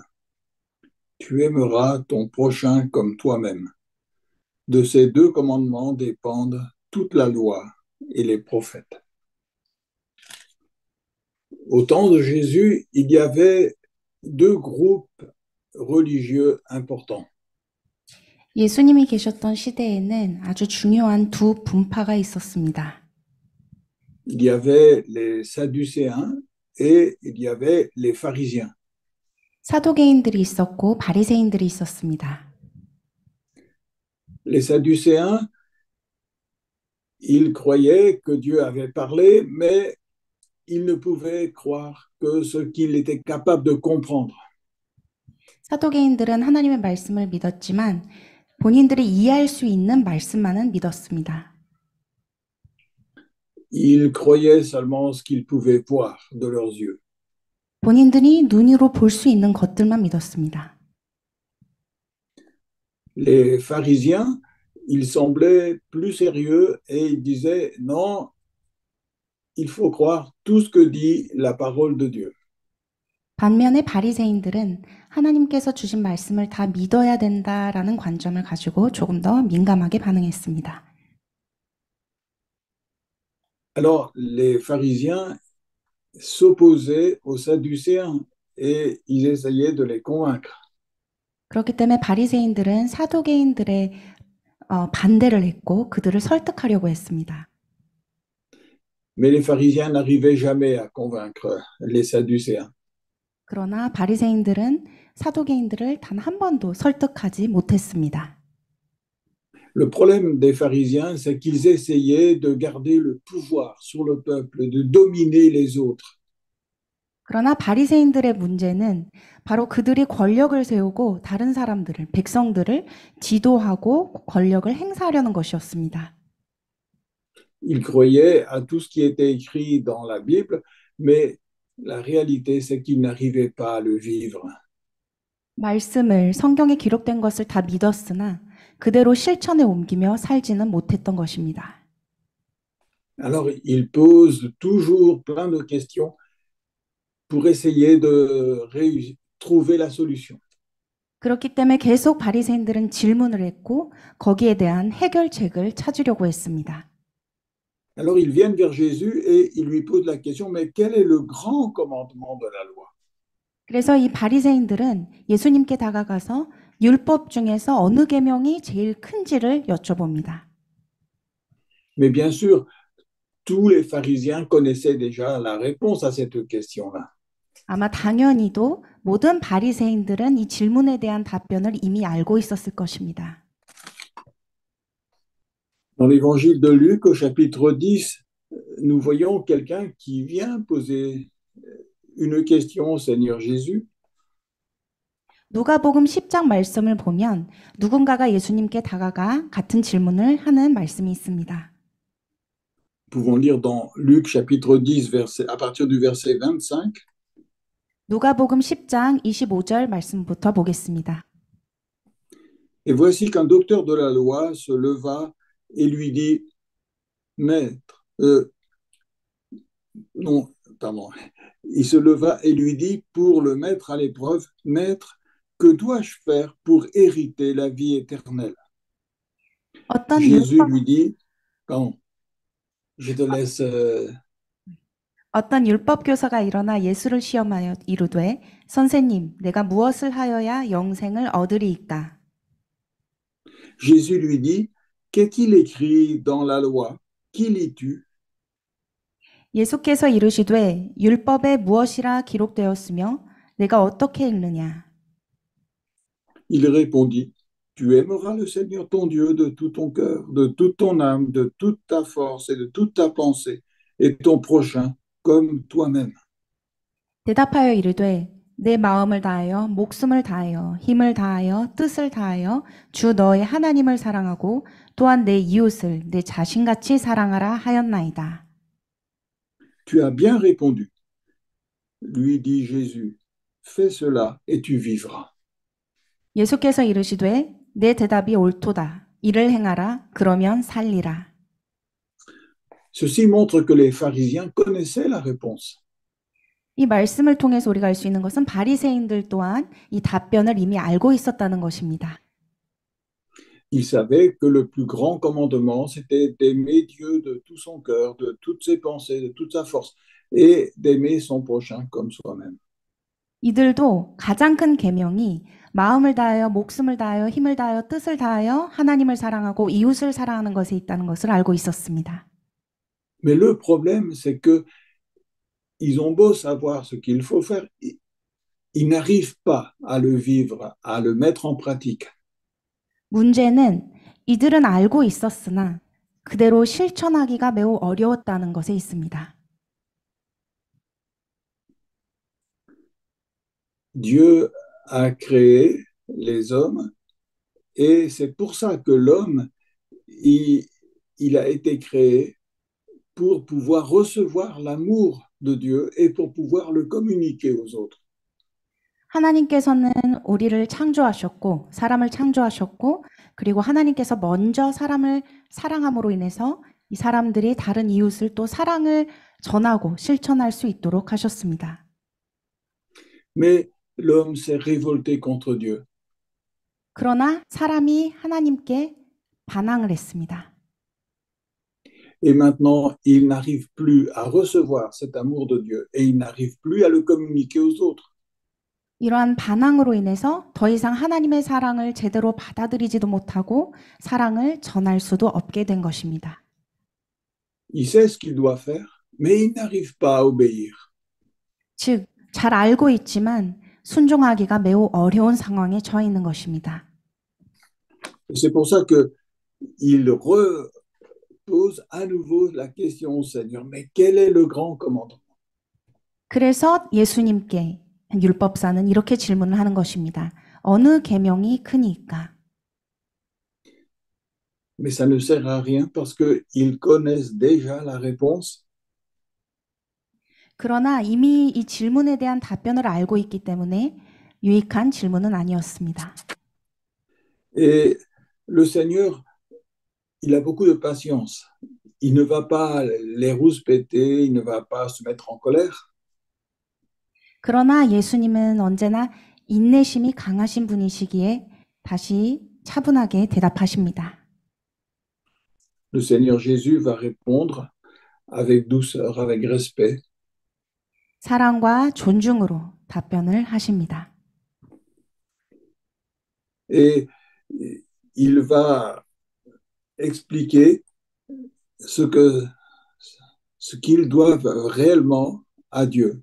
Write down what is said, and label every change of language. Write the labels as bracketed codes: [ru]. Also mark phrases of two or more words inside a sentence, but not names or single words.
[fr] Tu aimeras ton prochain comme toi-même. De ces deux commandements dépendent toute la loi et les prophètes. Au temps de Jésus, il y avait deux groupes religieux importants. [ko] 예수님이 계셨던 시대에는 아주 중요한 두 분파가 있었습니다. [fr] Il y avait les Sadducéens et il y avait les pharisiens. [ko] 사도개인들이 있었고 바리새인들이 있었습니다. [fr] Les Sadducéens, ils croyaient que Dieu avait parlé, mais ils ne pouvaient croire que ce qu'il était capable de comprendre. [ko] 사도개인들은 하나님의 말씀을 믿었지만 본인들이 이해할 수 있는 말씀만은 믿었습니다. [fr] Ils croyaient seulement ce qu'ils pouvaient voir de leurs yeux. [ko] 본인들이 눈으로 볼 수 있는 것들만 믿었습니다. [fr] Les pharisiens, ils semblaient plus sérieux et ils disaient non, il faut croire tout ce que dit la parole de Dieu. [ko] 반면에 바리새인들은 하나님께서 주신 말씀을 다 믿어야 된다라는 관점을 가지고 조금 더 민감하게 반응했습니다. [fr] Alors, les pharisiens s'opposaient aux Sadducéens et ils essayaient de les convaincre. [ko] 그렇기 때문에 바리새인들은 사도개인들의 반대를 했고 그들을 설득하려고 했습니다. [fr] Mais les pharisiens n'arrivaient jamais à convaincre les Sadducéens. [ko] 그러나 바리새인들은 사도개인들을 단 한 번도 설득하지 못했습니다. [fr] Le problème des pharisiens, c'est qu'ils essayaient de garder le pouvoir sur le peuple, de dominer les autres. [ko] 그러나 바리새인들의 문제는 바로 그들이 권력을 세우고 다른 사람들을, 백성들을 지도하고 권력을 행사하려는 것이었습니다. [fr] Ils croyaient à tout ce qui était écrit dans la Bible, mais la réalité, c'est qu'ils n'arrivaient pas à le vivre. [ko] 말씀을 성경에 기록된 것을 다 믿었으나 그대로 실천에 옮기며 살지는 못했던 것입니다. [fr] Alors, ils posent toujours plein de questions pour essayer de trouver la solution. [ko] 그렇기 때문에 계속 바리새인들은 질문을 했고 거기에 대한 해결책을 찾으려고 했습니다. [fr] Alors, ils viennent vers Jésus et ils lui posent la question, mais quel est le grand commandement de la loi? [ko] 그래서 이 바리새인들은 예수님께 다가가서 율법 중에서 어느 계명이 제일 큰지를 여쭤봅니다. [fr] Mais bien sûr, tous les pharisiens connaissaient déjà la réponse à cette question-là. [ko] 아마 당연히도 모든 바리새인들은 이 질문에 대한 답변을 이미 알고 있었을 것입니다. [fr] Dans l'évangile de Luc, au chapitre 10, nous voyons quelqu'un qui vient poser une question au Seigneur Jésus. [ko] 누가복음 10장 말씀을 보면 누군가가 예수님께 다가가 같은 질문을 하는 말씀이 있습니다. [fr] Nous pouvons lire dans Luc chapitre 10, à partir du verset 25. [ko] 누가복음 10장 25절 말씀부터 보겠습니다. [fr] Et voici qu'un docteur de la loi se leva et lui dit, Maître, non, pardon, il se leva et lui dit pour le mettre à l'épreuve, Maître, que dois-je faire pour hériter la vie éternelle? [ko] 어떤 Jésus 율법 [fr] lui dit, pardon, je te laisse. [ko] 어떤 율법 교사가 일어나 예수를 시험하여 이르되 선생님, 내가 무엇을 하여야 영생을 얻으리이까? [fr] Jésus lui dit, qu'est-il écrit dans la loi? Qui lis-tu? [ko] 예수께서 이르시되 율법에 무엇이라 기록되었으며 내가 어떻게 읽느냐? [fr] Il répondit, tu aimeras le Seigneur ton Dieu de tout ton cœur, de toute ton âme, de toute ta force et de toute ta pensée, et ton prochain comme toi-même. [ko] 대답하여 이르되 내 마음을 다하여 목숨을 다하여 힘을 다하여 뜻을 다하여 주 너의 하나님을 사랑하고 또한 내 이웃을 내 자신같이 사랑하라 하였나이다. [fr] Tu as bien répondu, lui dit Jésus, fais cela et tu vivras. [ko] 예수께서 이르시되 내 대답이 옳도다. 이를 행하라. 그러면 살리라. [fr] Ceci montre que les pharisiens connaissaient la réponse. [ko] 이 말씀을 통해서 우리가 알 수 있는 것은 바리새인들 또한 이 답변을 이미 알고 있었다는 것입니다. [fr] Ils savaient que le plus grand commandement, c'était d'aimer Dieu de tout son cœur, de toutes ses pensées, de toute sa force, et d'aimer son prochain comme soi-même. [ko] 이들도 가장 큰 계명이 마음을 다하여 목숨을 다하여 힘을 다하여 뜻을 다하여 하나님을 사랑하고 이웃을 사랑하는 것에 있다는 것을 알고 있었습니다. [fr] Mais le problème, c'est que ils ont beau savoir ce qu'il faut faire, ils n'arrivent pas à le vivre, à le mettre en pratique. [ko] 문제는 이들은 알고 있었으나 그대로 실천하기가 매우 어려웠다는 것에 있습니다. [fr] Dieu a créé les hommes et c'est pour ça que l'homme, il a été créé pour pouvoir recevoir l'amour de Dieu et pour pouvoir le communiquer aux autres. [ko] 하나님께서는 우리를 창조하셨고 사람을 창조하셨고 그리고 하나님께서 먼저 사람을 사랑함으로 인해서 이 사람들이 다른 이웃을 또 사랑을 전하고 실천할 수 있도록 하셨습니다. [fr] Mais l'homme s'est révolté contre Dieu. [ko] 그러나 사람이 하나님께 반항을 했습니다. [fr] Et maintenant, il n'arrive plus à recevoir cet amour de Dieu et il n'arrive plus à le communiquer aux autres. [ko] 이러한 반항으로 인해서 더 이상 하나님의 사랑을 제대로 받아들이지도 못하고 사랑을 전할 수도 없게 된 것입니다. [fr] Il sait ce qu'il doit faire, mais il n'arrive pas à obéir. [ko] 즉, 잘 알고 있지만 순종하기가 매우 어려운 상황에 처해 있는 것입니다. [fr] C'est pour ça qu'il repose à nouveau la question au Seigneur, mais quel est le grand commandement? [ko] 그래서 예수님께 율법사는 이렇게 질문을 하는 것입니다. 어느 계명이 크니까? [fr] Mais ça ne sert à rien parce qu'ils connaissent déjà la réponse. [ko] 그러나 이미 이 질문에 대한 답변을 알고 있기 때문에 유익한 질문은 아니었습니다. [fr] Et le Seigneur, il a beaucoup de patience. Il ne va pas les rouspéter, il ne va pas se mettre en colère. [ko] 그러나 예수님은 언제나 인내심이 강하신 분이시기에 다시 차분하게 대답하십니다. [fr] Le Seigneur Jésus va répondre avec douceur, avec respect. [ko] 사랑과 존중으로 답변을 하십니다. [fr] Et il va expliquer ce qu'ils doivent réellement à Dieu.